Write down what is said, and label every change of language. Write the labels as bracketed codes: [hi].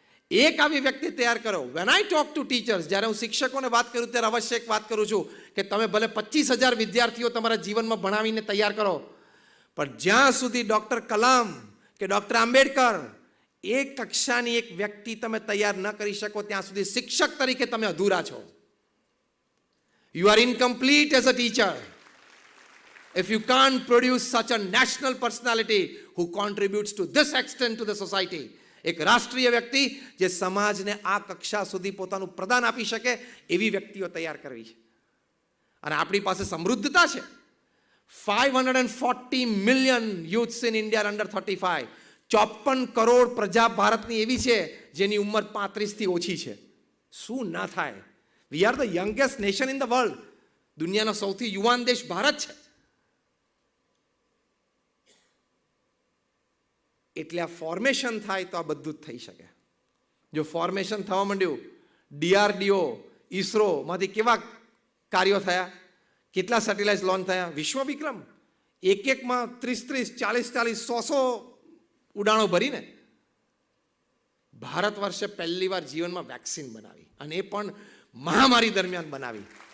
[gu] એક આવી વ્યક્તિ તૈયાર કરો. [en] when I talk to teachers, [gu] જ્યારે હું શિક્ષકોને વાત કરું ત્યારે અવશ્ય એક વાત કરું છું કે તમે ભલે 25,000 વિદ્યાર્થીઓ તમારા જીવનમાં ભણાવીને તૈયાર કરો, પણ જ્યાં સુધી ડૉક્ટર કલામ કે ડૉક્ટર આંબેડકર એક કક્ષાની એક વ્યક્તિ તમે તૈયાર ન કરી શકો ત્યાં સુધી શિક્ષક તરીકે તમે અધૂરા છો. [en] You are incomplete as a teacher if you can't produce such a national personality who contributes to this extent to the society. [gu] એક રાષ્ટ્રીય વ્યક્તિ જે સમાજને આ કક્ષા સુધી પોતાનું પ્રદાન આપી શકે એવી વ્યક્તિઓ તૈયાર કરવી છે. અને આપણી પાસે સમૃદ્ધતા છે. [en] 540 million youths in India are under 35. [gu] 54 crore પ્રજા ભારતની એવી છે જેની ઉંમર 35 થી ઓછી છે. શું ના થાય? [en] We are the youngest nation in the world. [gu] દુનિયાનો સૌથી યુવાન દેશ ભારત છે. એટલે આ ફોર્મેશન થાય તો આ બધું જ થઈ શકે. જો ફોર્મેશન થવા માંડ્યું, DRDO, ISROમાંથી કેવા કાર્યો થયા, કેટલા સેટેલાઇટ લોન્ચ થયા, વિશ્વ વિક્રમ એકમાં 30, 40, 100 ઉડાણો ભરીને ભારત વર્ષે પહેલી વાર જીવનમાં વેક્સિન બનાવી, અને એ પણ મહામારી દરમિયાન બનાવી.